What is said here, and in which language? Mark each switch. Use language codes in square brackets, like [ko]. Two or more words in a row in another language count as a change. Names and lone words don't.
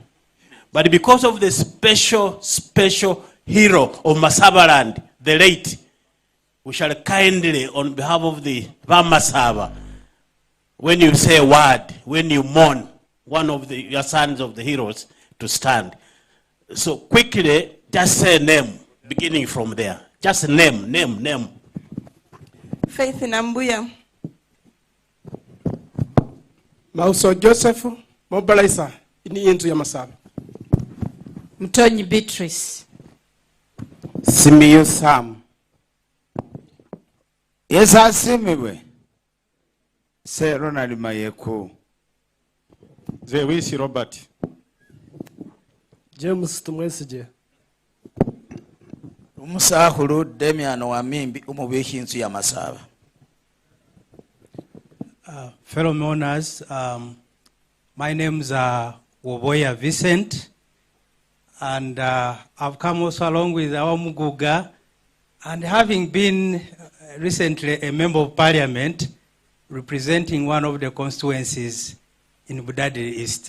[en] But because of the special hero of Masabaland, the late, we shall kindly, on behalf of the Vamasaba, when you say a word, when you mourn one of your sons of the heroes to stand. So quickly, just say a name, beginning from there. Just name. Faith Nambuya. [myx] Mauso Joseph Mobalaisa ini yenzu ya Masaba. [en] Mtonyi Beatrice. Simiyu Sam. Yes, asimiwe. Se Ronald Mayeku. Zewisi Robert. James Tumwesije. [myx] Umusahulu Demian Wamimbi umubishi inzu ya Masaba. [en] Fellow mourners, my name's Woboya Vincent, and I've come also along with our Muguga, and having been recently a member of parliament representing one of the constituencies in Budadi East.